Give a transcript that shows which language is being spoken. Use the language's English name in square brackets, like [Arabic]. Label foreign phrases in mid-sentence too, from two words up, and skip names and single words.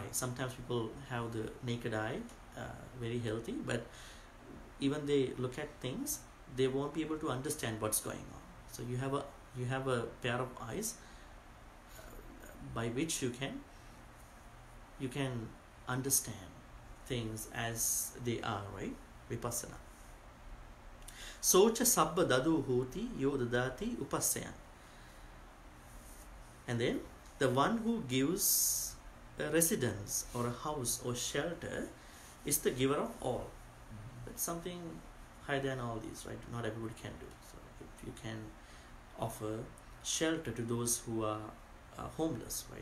[English] Sometimes people have the naked eye, very healthy, but even they look at things, they won't be able to understand what's going on. So you have a pair of eyes by which you can understand things as they are, right? Vipassana. [Pali] Socha sabba dadu hoti yo dadati upassayan. [English] And then the one who gives a residence or a house or shelter is the giver of all. That's something higher than all these, right? Not everybody can do. So if you can offer shelter to those who are homeless, right?